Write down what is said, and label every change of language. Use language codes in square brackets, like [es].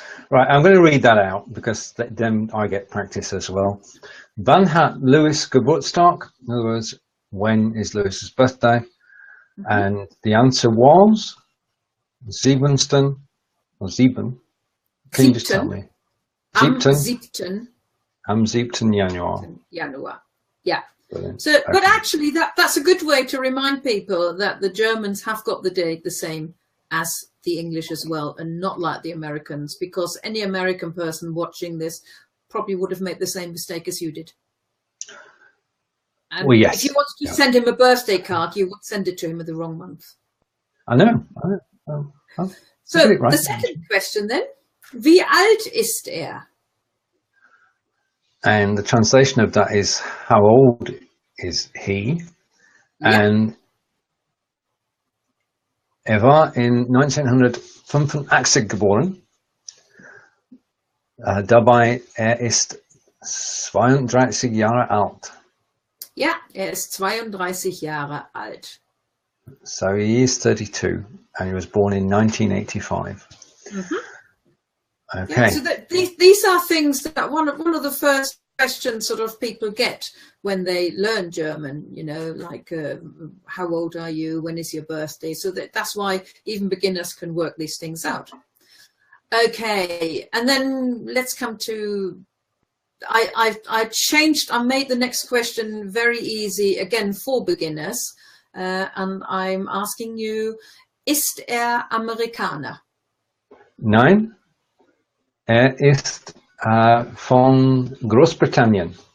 [en] Right, I'm going to read that out because then I get practice as well. [de] Wann hat Lewis Geburtstag? [en] In other words, when is Lewis's birthday? And the answer was 7. Or 7. Can you just tell me? [de] Am 7. Am 7. Januar. [en] Yeah. Brilliant. So, but actually, that's a good way to remind people that the Germans have got the date the same as the English as well, and not like the Americans, because any American person watching this probably would have made the same mistake as you did. And well, yes. if you wanted to send him a birthday card, you would send it to him in the wrong month. I know. So the second question then, [de] wie alt ist er? [en] And the translation of that is, how old is he? Yeah. [de] And war in 1985 geboren. Dabei ist 32 Jahre alt. Ja, ist 32 Jahre alt. [en] So he is 32 and he was born in 1985. Okay. Yeah, so these are things that one of the first questions sort of people get when they learn German, like how old are you, when is your birthday? So that's why even beginners can work these things out. Okay, and then let's come to, I made the next question very easy again for beginners, and I'm asking you, [de] ist Amerikaner? Nein. Ist von Großbritannien.